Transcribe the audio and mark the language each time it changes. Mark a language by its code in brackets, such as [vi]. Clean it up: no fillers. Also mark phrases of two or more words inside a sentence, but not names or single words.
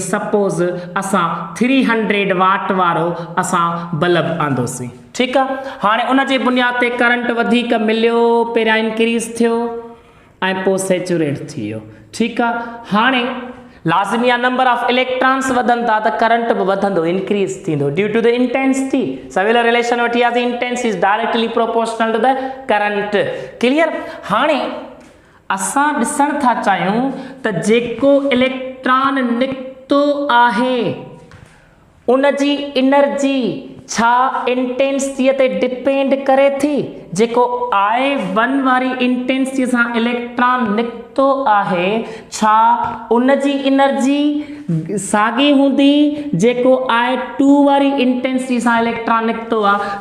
[sd] सपोज़ असां 300 वाट वारो असां बल्ब आंदोसीं, ठीकु आहे। हाणे उन जे बुनियाद ते करंट वधीक मिलियो, पहिरियां इंक्रीज़ थियो ऐं पोइ सेचुरेट थी वियो, ठीकु आहे। हाणे लाज़मी आहे [en] number of electrons [sd] वधनि था त करंट बि वधंदो, इंक्रीज़ थींदो [en] due to the intensity. [sd] सवेल रिलेशन वठी वियासीं, [en] Intensity is directly proportional to the current. Clear. [sd] हाणे असां ॾिसण था चाहियूं त जेको इलेक्ट्रॉन निकितो आहे उन जी एनर्जी छा इंटेंसिटीअ ते डिपेंड करे थी। जेको I1 वारी इंटेंसिटी सां इलेक्ट्रॉन निकितो आहे, छा उन जी एनर्जी साॻी हूंदी जेको I2 वारी इंटेंसिटी सां इलेक्ट्रॉन निकितो आहे।